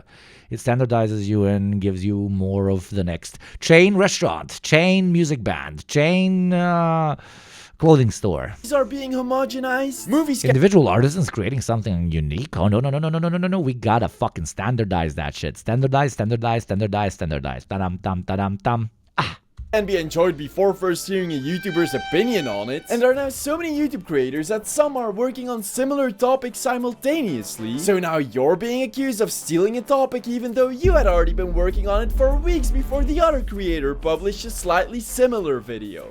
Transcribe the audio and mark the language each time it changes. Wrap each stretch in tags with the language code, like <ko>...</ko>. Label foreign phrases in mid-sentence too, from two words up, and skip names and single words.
<en>It standardizes you and gives you more of the next chain restaurant, chain music band, chain clothing store. These are being homogenized. Movies... Individual artisans creating something unique? Oh, no. We gotta fucking standardize that shit. Standardize. Ta-dam, tam, ta-dam, tam. And be enjoyed before first hearing a YouTuber's opinion on it. And there are now so many YouTube creators that some are working on similar topics simultaneously. So now you're being accused of stealing a topic even though you had already been working on it for weeks before the other creator published a slightly similar video.</en>